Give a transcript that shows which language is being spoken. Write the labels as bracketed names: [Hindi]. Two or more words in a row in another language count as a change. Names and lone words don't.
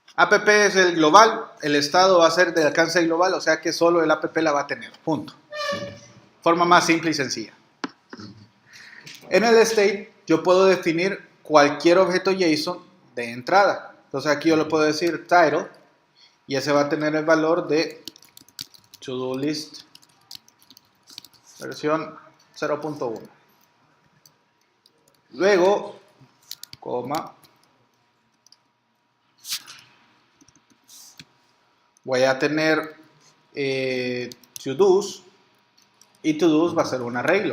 [Spanish] app es el global, el estado va a ser de alcance global, o sea que solo el app la va a tener, punto. Forma más simple y sencilla. En el state yo puedo definir cualquier objeto JSON de entrada. Entonces aquí yo le puedo decir title y ese va a tener el valor de [English] to-do list [Spanish] versión 0.1. Luego, coma, voy a tener to-dos y to-dos va a ser un arreglo.